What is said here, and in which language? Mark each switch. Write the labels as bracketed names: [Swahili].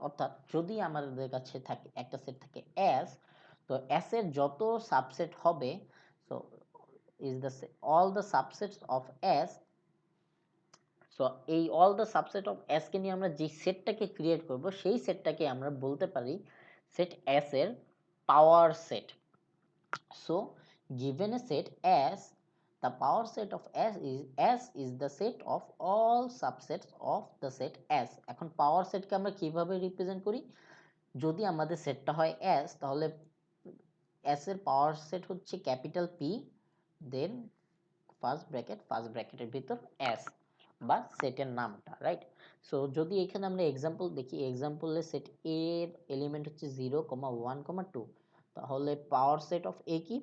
[Bangla] অর্থাৎ যদি আমাদের কাছে থাকে একটা সেট থাকে S, তো S এর যত সাবসেট হবে, so [English] is the all the subsets of S, [Bangla] so এই all the subset of S K নিয়ে আমরা যে সেটটাকে ক্রিয়েট করব, সেই সেটটাকে আমরা বলতে পারি সেট এস এর power set. [English] So given a set S, the power set of S is the set of all subsets of the set S. [Bangla] এখন পাওয়ার সেটকে আমরা কিভাবে রিপ্রেজেন্ট করি? যদি আমাদের সেটটা হয় S, তাহলে S এর পাওয়ার সেট হচ্ছে ক্যাপিটাল P, দেন ফার্স্ট ব্র্যাকেটের ভিতর S বা সেটের নামটা, রাইট? সো যদি এখানে আমরা এক্সাম্পল দেখি, এক্সাম্পলে সেট এ এর এলিমেন্ট হচ্ছে 0, 1, 2, তাহলে পাওয়ার সেট অফ এ কি?